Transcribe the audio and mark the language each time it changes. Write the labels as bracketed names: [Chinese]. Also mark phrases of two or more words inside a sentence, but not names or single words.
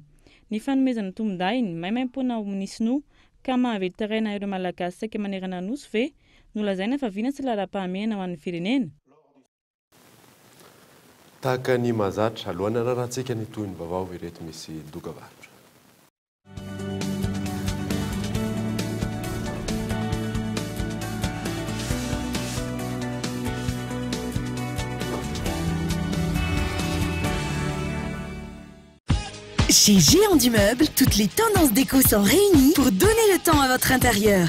[Malagasy] Ny fanomezana tombon-dahy ny maimaim-pona ho ny sinoa ka mahavely taraina ireo malagasy saika manerana nosy ve no lazaina fa vina sy lara-pahamehana ho an'ny firenena. Tahaka ny mahazatra alohan'ny rarantsika ny toy ny vaovao ireto misy dokavarotra. [French] Chez Géant du Meuble, toutes les tendances déco sont réunies pour donner le temps à votre intérieur.